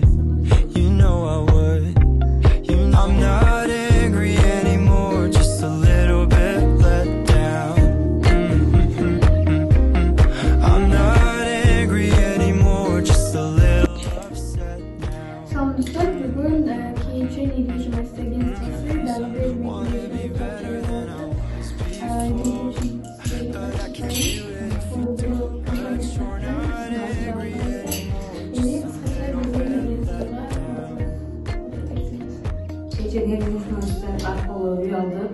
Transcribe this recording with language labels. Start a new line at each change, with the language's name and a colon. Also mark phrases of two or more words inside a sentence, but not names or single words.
English: You know I would. I'm not angry anymore, just a little bit let down. I'm not angry anymore, just a little upset now.
Kyrgyz: Салам достор, бүгүн кийинче
Russian: недвижимость агентствосы
Kyrgyz: дагы журогубуздон аркылуу үй алдык.